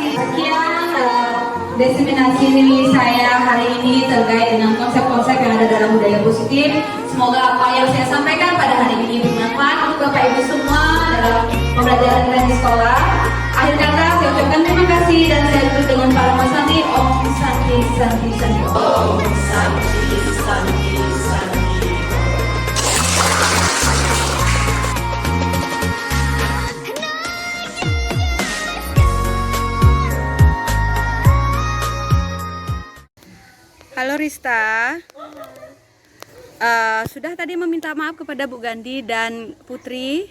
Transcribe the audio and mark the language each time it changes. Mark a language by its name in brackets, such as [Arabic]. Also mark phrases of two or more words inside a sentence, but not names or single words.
[Indonesian] Sekian diseminasi saya hari ini terkait dengan konsep-konsep yang ada dalam budaya positif. Semoga apa yang saya sampaikan pada hari ini bermanfaat untuk Bapak Ibu semua dalam pembelajaran kita di sekolah. Akhir kata saya ucapkan terima kasih dan saya tutup dengan para Santi. [Sanskrit] Om Santi Santi Santi. Om Santi Santi Santi. [Indonesian] Halo Rista, sudah tadi meminta maaf kepada Bu Gandhi dan Putri?